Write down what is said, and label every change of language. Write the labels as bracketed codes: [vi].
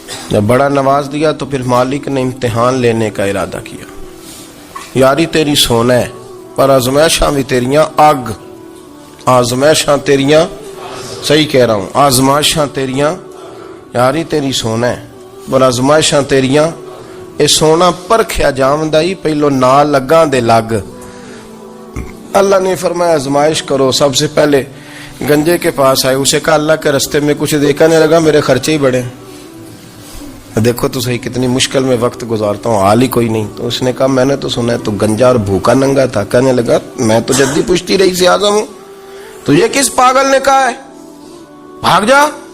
[ur] جب بڑا نواز دیا تو پھر مالک نے امتحان لینے کا ارادہ کیا. [pa] یاری تیری سونا ہے پر آزمائشاں بھی تیریاں آگ. آزمائشاں تیریاں, [ur] صحیح کہہ رہا ہوں, [pa] آزمائشاں تیریاں. یاری تیری سونا ہے پر آزمائشاں تیریاں. اے سونا پرکھیا جامدائی, پہلو نال لگاں دے لگ. [ur] اللہ نے فرمایا آزمائش کرو. سب سے پہلے گنجے کے پاس آئے, اسے کہا اللہ کے رستے میں کچھ دیکھا نہیں لگا, میرے خرچے ہی بڑے. دیکھو تو صحیح کتنی مشکل میں وقت گزارتا ہوں, حال ہی کوئی نہیں. تو اس نے کہا میں نے تو سنا ہے تو گنجا اور بھوکا ننگا تھا. کہنے لگا میں تو جدی پشتی رئیس اعظم ہوں, تو یہ کس پاگل نے کہا ہے بھاگ جا.